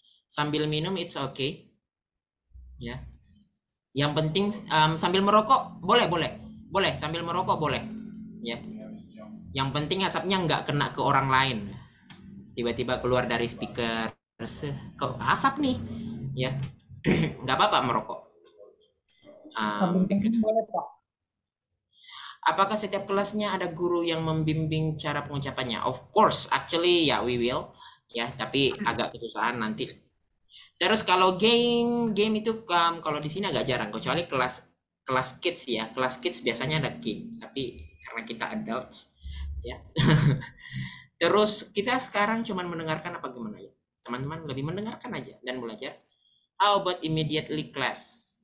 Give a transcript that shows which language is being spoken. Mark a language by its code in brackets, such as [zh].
[id] Sambil minum [en] it's okay [id] ya. Yang penting sambil merokok boleh sambil merokok boleh ya. Yang penting asapnya nggak kena ke orang lain, tiba-tiba keluar dari speaker kok asap nih ya. Nggak apa-apa merokok. boleh, Pak. Apakah setiap kelasnya ada guru yang membimbing cara pengucapannya? [en] Of course, actually [id] ya, [en] we will [id] ya, tapi agak kesusahan nanti. Terus kalau game itu kalau di sini agak jarang, kecuali kelas kids ya. Kelas kids biasanya ada game, tapi karena kita adults ya. Terus kita sekarang cuman mendengarkan apa gimana ya? Teman-teman lebih mendengarkan aja dan belajar. [en] How about immediately class?